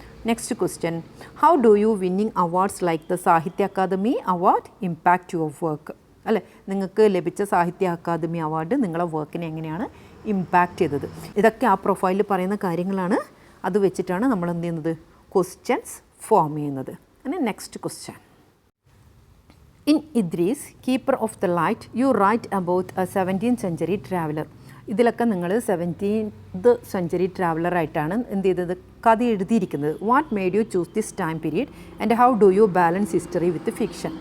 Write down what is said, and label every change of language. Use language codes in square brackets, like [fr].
[en] next question, how do you winning awards like the Sahitya Akademi award impact your work [ml] അല്ലേ. നിങ്ങൾക്ക് ലഭിച്ച സാഹിത്യ അക്കാദമി അവാർഡ് നിങ്ങളെ വർക്കിനെ എങ്ങനെയാണ് ഇമ്പാക്റ്റ് ചെയ്തത്. ഇതൊക്കെ ആ പ്രൊഫൈലിൽ പറയുന്ന കാര്യങ്ങളാണ്. അത് വെച്ചിട്ടാണ് നമ്മൾ എന്ത് ചെയ്യുന്നത്, ക്വസ്റ്റ്യൻസ് ഫോം ചെയ്യുന്നത്. അങ്ങനെ next question, [en] In Idris, Keeper of the Light, you write about a 17th century traveler. [ml] ഇതിലൊക്കെ നിങ്ങൾ 17th സെഞ്ച്വറി ട്രാവലറായിട്ടാണ് എന്ത് ചെയ്തത്, കഥ എഴുതിയിരിക്കുന്നത്. [en] What made you choose this time period and how do you balance history with fiction?